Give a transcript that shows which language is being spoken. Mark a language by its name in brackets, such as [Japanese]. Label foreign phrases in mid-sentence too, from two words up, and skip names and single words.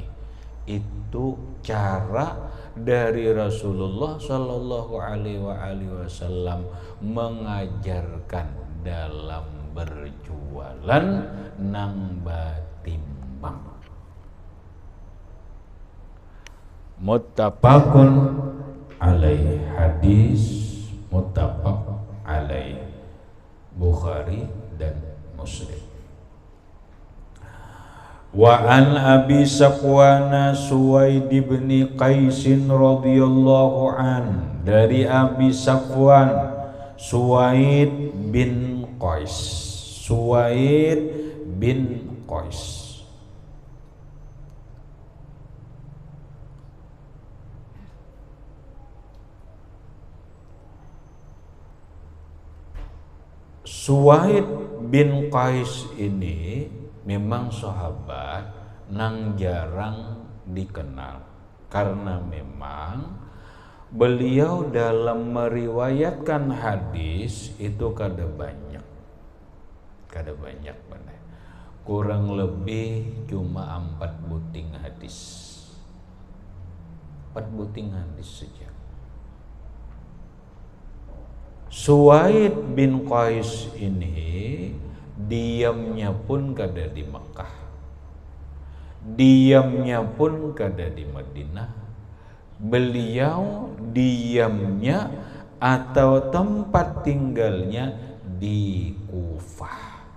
[Banjar] Itu cara dari Rasulullah Shallallahu Alaihi Wasallam mengajarkan dalam berjualan nang batimbang. [Indonesian] Muttafaqun alaih, hadis muttafaq alaih, Bukhari dan Muslim. [Arabic] وعن أبي صفوان سويد بن قيس رضي الله عن, dari Abi Safwan Suwaid bin Qais. [Indonesian] Suwaid bin Qais ini [Banjar] memang sahabat nang jarang dikenal, karena memang beliau dalam meriwayatkan hadis itu kada banyak benar. kurang lebih cuma 4 buting hadis. 4 buting hadis saja. Suwaid bin Qais ini diamnya pun kada di Mekah, diamnya pun kada di Madinah. [Indonesian] Beliau diamnya atau tempat tinggalnya di Kufah.